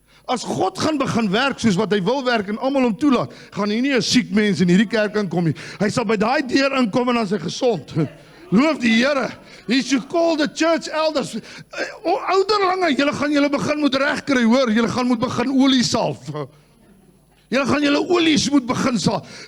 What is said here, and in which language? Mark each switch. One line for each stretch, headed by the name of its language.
Afrikaans: As God gaan begin werk soos wat hy wil werk en almal hom toelaat, gaan hy nie 'n siek mens in hierdie kerk inkom nie. Hy sal by daai deur inkom en dan is hy gesond. Loof die Here.
English: He should call the church elders.
Afrikaans: Ouderlinge, julle gaan julle begin moet regkry, hoor. Julle gaan moet begin olie salf. Julle gaan julle olies moet begin salf.